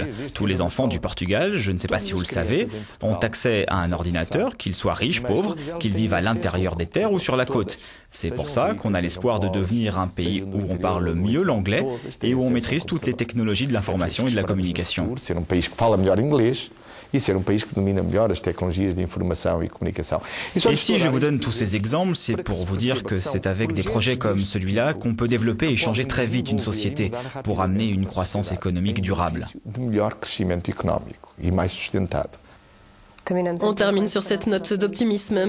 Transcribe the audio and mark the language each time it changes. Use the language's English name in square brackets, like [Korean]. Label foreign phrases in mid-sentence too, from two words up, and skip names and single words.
[French] Tous les enfants du Portugal, je ne sais pas si vous le savez, ont accès à un ordinateur, qu'ils soient riches, pauvres, qu'ils vivent à l'intérieur des terres ou sur la côte. C'est pour ça qu'on a l'espoir de devenir un pays où on parle mieux l'anglais et où on maîtrise toutes les technologies de l'information et de la communication. [Portuguese] E ser país que domina melhor as tecnologias de informação e comunicação. [French] Et si je vous donne tous ces exemples, c'est pour vous dire que c'est avec des projets comme celui-là qu'on peut développer et changer très vite une société pour amener une croissance économique durable. On termine sur cette note d'optimisme.